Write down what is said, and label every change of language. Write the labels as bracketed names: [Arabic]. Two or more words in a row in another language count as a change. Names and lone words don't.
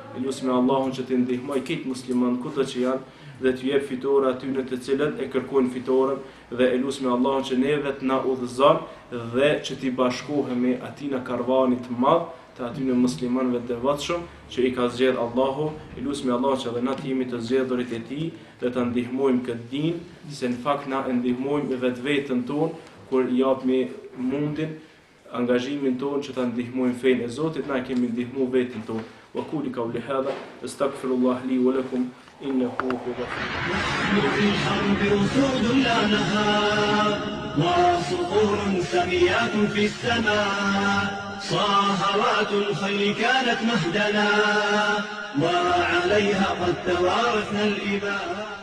[Albanian] I lutem Allahun që të ndihmoj këtë musliman kudo që janë dhe të jep fitore atyre të cilët e kërkojnë fitoren, dhe e lutem Allahun që neve të na udhëzon dhe që t'i bashkohemi atina karvanit të madh të atyre muslimanëve të devotshëm që i ka zgjedh Allahu. I lutem Allahun që edhe na të jemi të zgjedhurit e tij dhe ta ndihmojmë këtë din, se në fakt na ndihmojmë vetveten tonë kur i japmi mundin, angazhimin tonë që ta ndihmojmë fenë e Zotit, na kemi ndihmuar veten tonë. [Arabic] وأقول قولي هذا أستغفر الله لي ولكم إنه هو الغفور. صاهرات الخيل كانت مهدنا وعليها قد توارثنا الإباء.